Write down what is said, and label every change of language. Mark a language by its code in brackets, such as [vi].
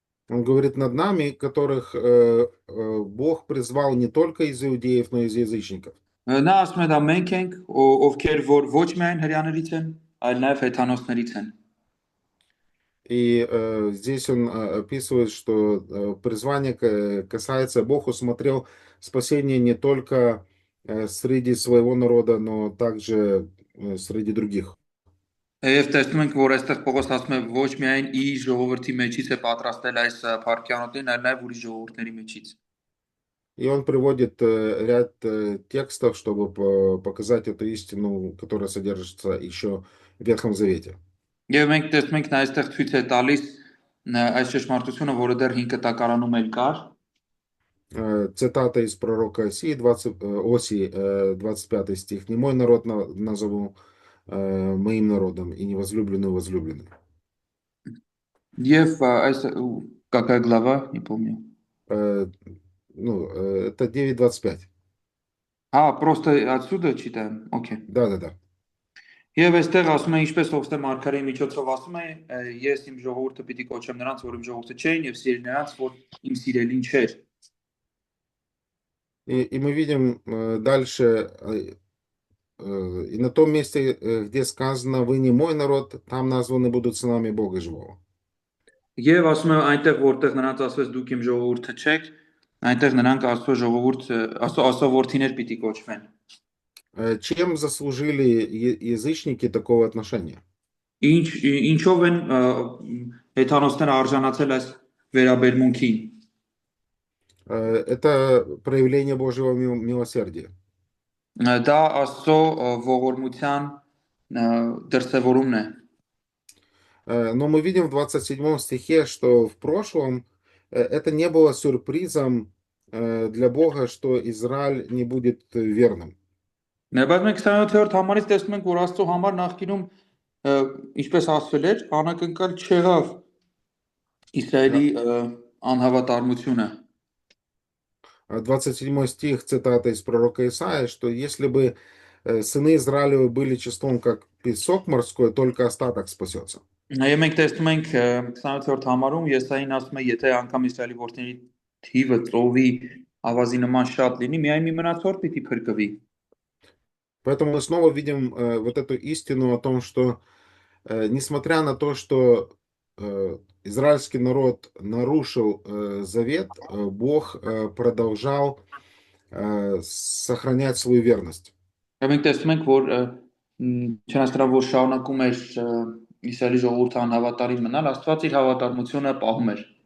[ru] Он говорит над нами, которых Бог призвал не только из иудеев, но и из язычников. [hy] Նա ասում է դա մենք ենք, ովքեր որ ոչ միայն հрьяաներից են, այլ նաև հեթանոսներից են։ [ru] И здесь он описывает, что призвание касается, Бог усмотрел спасение не только среди своего народа, но также среди других. [hy] Եվ տեսնում ենք, որ այստեղ Պողոս ասում է ոչ միայն իր ժողովրդի մեջից է պատրաստել այս փառքի անոթին, այլ նաև ուրիշ ժողովուրդների մեջից։ [ru] И он приводит ряд текстов, чтобы показать эту истину, которая содержится еще в Ветхом Завете. [hy] Եվ մենք տեսնում ենք նա այստեղ ցույց է тալիս այս ճշմարտությունը, որը դեռ 5 տակարանում էլ կար։ [ru] Цитата из пророка Осии, 25 стих. «Не мой народ назову моим народом, и невозлюбленную возлюбленной». [hy] Եվ այս [ru] какая глава, не помню. Это 9.25. Просто отсюда читаем. Окей. Да. [hy] Եվ այստեղ ասում է ինչպես Ովսե Մարգարեի միջոցով ասում է, ես իմ ժողովուրդը պիտի կոչեմ նրանց, որ իմ ժողովուրդը չէին, եւ սիրել նրանց, որ իմ սիրելին չէր։ [ru] И мы видим дальше, и на том месте, где сказано «Вы не мой народ», там названы будут сынами Бога Живого. [hy] Եվ ասում է այնտեղ որտեղ նրանց ասվեց դուք իմ ժողովուրդը չեք, այնտեղ նրանք Աստծո ժողովուրդ, Աստծո որդիներ պիտի կոչվեն։ [ru] Чем заслужили язычники такого отношения? [hy] Ինչով են հեթանոսները արժանացել այս վերաբերմունքին։ [ru] Это проявление Божьего милосердия. [hy] Դա Աստծո ողորմության դրսևորումն է։ [ru] Но мы видим в 27 стихе, что в прошлом это не было сюрпризом для Бога, что Израиль не будет верным. [hy] Բայց մենք 27-րդ համարից տեսնում ենք, որ Աստծո համար նախկինում ինչպես ասվել էր, անակնկալ չեղավ Իսրայելի անհավատարմությունը։ [ru] 27 стих, цитата из пророка Исаия, что если бы сыны Израилевы были числом как песок морской, только остаток спасется. [hy] Եվ մենք տեսնում ենք 27-րդ համարում Եսային ասում է, եթե անգամ Իսրայելի որդիների թիվը ծովի ավազի նման շատ լինի, միայն մի մնացորդ պիտի փրկվի։ [ru] Поэтому мы снова видим вот эту истину о том, что несмотря на то, что израильский народ нарушил завет, Бог продолжал сохранять свою верность. [hy] Եվ մենք տեսնում ենք, որ չնայած դրա որ շարունակում էր Իսրայելի ժողովուրդը անհավատարիմ մնալ, Աստված իր հավատարմությունը պահում էր։